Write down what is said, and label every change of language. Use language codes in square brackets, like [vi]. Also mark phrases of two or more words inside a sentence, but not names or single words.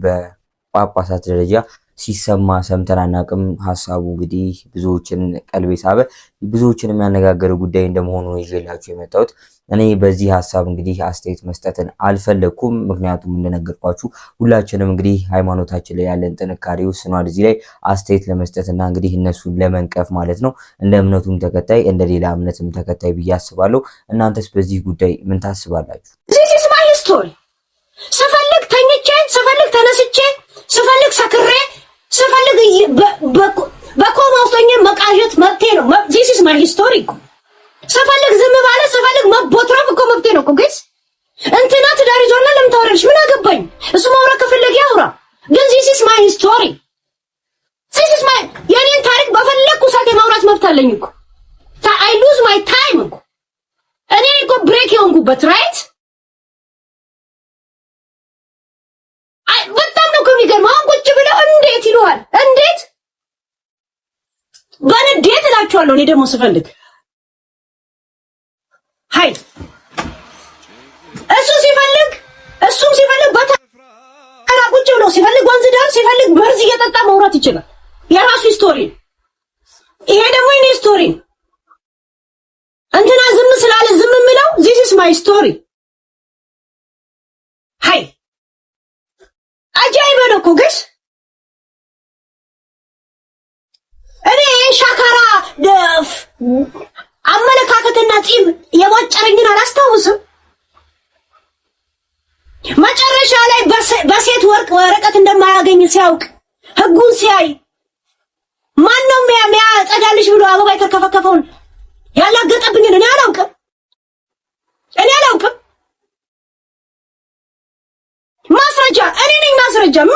[am] በጳጳሳት ደረጃ ሲሰማ ሰምተን አናውቅም። ሐሳቡ እንግዲህ ብዙዎችን ቀልብ ሳበ፣ ብዙዎችን የሚያነጋገር ጉዳይ እንደመሆኑ ይዤላችሁ የመጣሁት። እኔ በዚህ ሐሳብ እንግዲህ አስተያየት መስጠትን አልፈለኩም። ምክንያቱም እንደነገርኳችሁ ሁላችንም እንግዲህ ሃይማኖታችን ላይ ያለን ጥንካሬ ወስኗል እዚህ ላይ አስተያየት ለመስጠትና እንግዲህ እነሱን ለመንቀፍ ማለት ነው። እንደ እምነቱም ተከታይ እንደ ሌላ እምነትም ተከታይ ብዬ አስባለሁ። እናንተስ በዚህ ጉዳይ ምን ታስባላችሁ? [en] This is my story. [am] ስፈልግ ተኝቼ፣ ስፈልግ ተነስቼ፣ ስፈልግ ሰክሬ፣ ስፈልግ በኮማ ውስጥ መቃዠት መብቴ ነው። [en] This is my story. [am] ስፈልግ ዝም ባለ ስፈልግ መቦትረፍ እኮ መብቴ ነው እኮ ጋይስ። እንትና ትዳር ይዟልና ለምን ታወራለሽ? ምን አገባኝ? እሱ ማውራት ከፈለገ ያውራ። ግን [en] this is my story. [am] የኔን ታሪክ በፈለኩ ሰዓት የማውራት መብት አለኝ እኮ። [en] I lose my time [am] እኮ። እኔ እኮ ብሬክ የሆንኩበት ራይት። በጣም ነው የሚገርመው። አሁን ቁጭ ብለው እንዴት ይሉሃል? እንዴት በንዴት እላቸዋለሁ። እኔ ደግሞ ስፈልግ ሃይ እሱም ሲፈልግ በተራ ቁጭ ብሎ ሲፈልግ ወንዝ ዳር ሲፈልግ በርዝ እየጠጣ ማውራት ይችላል። የራሱ ስቶሪ። ይሄ ደግሞ የኔ ስቶሪ። እንትና ዝም ስላለ ዝም የምለው [en] this is my story። [am] ሃይ አጃይበ ነው እኮ ገስ እኔ ሻካራ አመለካከትና ጺም የሞጨረኝን አላስታውስም። መጨረሻ ላይ በሴት ወረቀት እንደማያገኝ ሲያውቅ ህጉን ሲያይ ማን ነው የሚያጸዳልሽ ብሎ አበባ የተከፈከፈውን ያላገጠብኝን እኔ አላውቅም። ማስረጃ እኔ ነኝ ማስረጃ